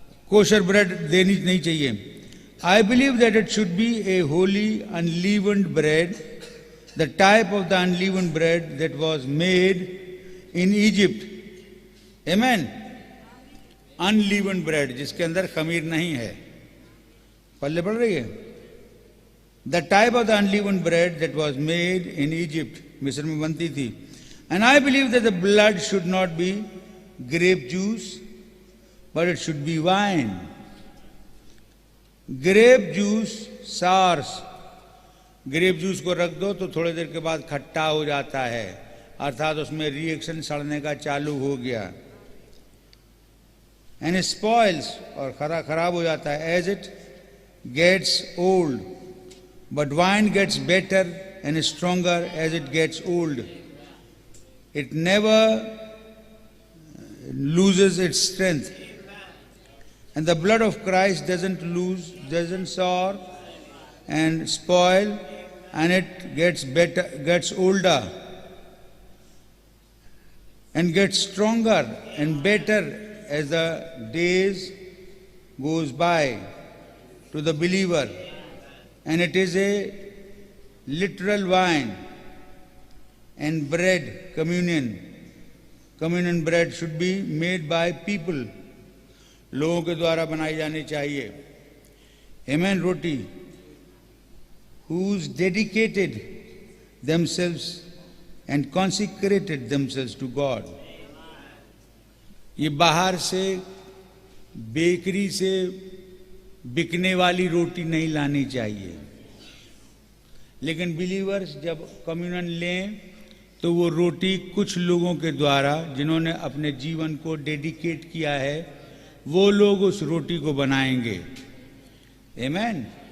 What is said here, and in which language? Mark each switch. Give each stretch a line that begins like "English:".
Hindi: Kosher bread देनी नहीं चाहिए।
English: I believe that it should be a holy unleavened bread the type of the unleavened bread that was made in Egypt. Amen. Unleavened bread,
Hindi: जिसके अंदर खमीर नहीं है. पल्ले पढ़ रही है?
English: The type of the unleavened bread that was made in Egypt,
Hindi: मिस्र में बनती थी.
English: And I believe that the blood should not be grape juice, but it should be wine. Grape juice sours.
Hindi: Grape juice को रख दो तो थोड़ी देर के बाद खट्टा हो जाता है, अर्थात उसमें रिएक्शन सड़ने का चालू हो गया.
English: and spoils,
Hindi: और खराब हो जाता है.
English: As it gets old, but wine gets better and stronger as it gets old. It never loses its strength. And the blood of Christ doesn't sour and spoil, and it gets better, gets older, and gets stronger and better as the days goes by to the believer. And it is a literal wine and bread, communion. Communion bread should be made by people.
Hindi: लोगों के द्वारा बनाई जानी चाहिए.
English: Amen.
Hindi: Roti
English: who's dedicated themselves and consecrated themselves to God.
Hindi: ये बाहर से bakery से बिकने वाली रोटी नहीं लानी चाहिए. लेकिन बिलीवर्स जब कम्युनियन लें तो वो रोटी कुछ लोगों के द्वारा जिन्होंने अपने जीवन को डेडिकेट किया है, वो लोग उस रोटी को बनाएंगे. आमीन.